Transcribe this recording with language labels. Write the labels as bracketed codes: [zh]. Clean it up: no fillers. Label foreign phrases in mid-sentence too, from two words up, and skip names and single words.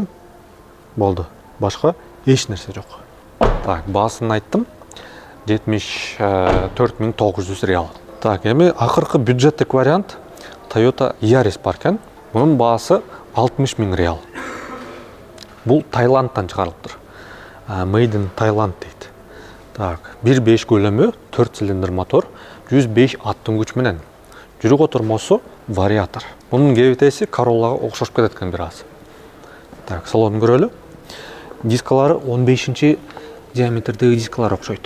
[ky] Болду. Башка эч нерсе жок. Так, баасын айттым. 74.900 реал. Так, эми акыркы бюджеттик вариант Toyota Yaris бар экен. Мунун баасы 60.000 реал. Бул Таиландтан чыгарылыптыр. [en] Made in Thailand дейт. [ky] Так, 1.5 көлөмү, 4 цилиндр мотор, 105 аттын күч менен. Жүрүк отурмосу вариатор. Мунун кебитеси Corolla'га окшош кетет экен бир аз. Так, салонун көрөлү. Дискалары 15-чи диаметрдеги дискалар окшойт.